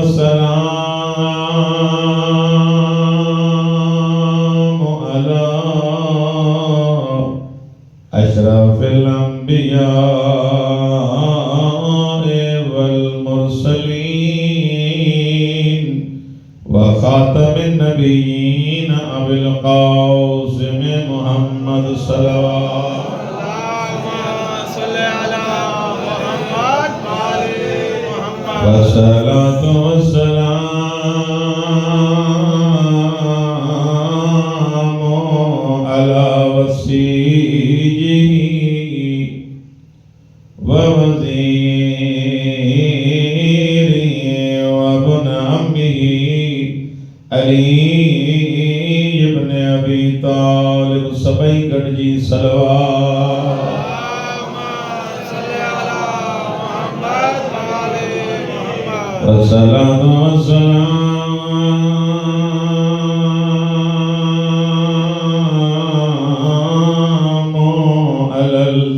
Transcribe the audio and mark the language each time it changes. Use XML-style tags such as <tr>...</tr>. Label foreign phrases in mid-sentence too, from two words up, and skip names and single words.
<ar>والسلام على أشرف الأنبياء والمرسلين وخاتم النبيين أبي القاسم محمد والصلاة والسلام على وصيه ووزيره وابن عمه علي بن أبي طالب سبعي غدجي صلوات والصلاة والسلام على</ar>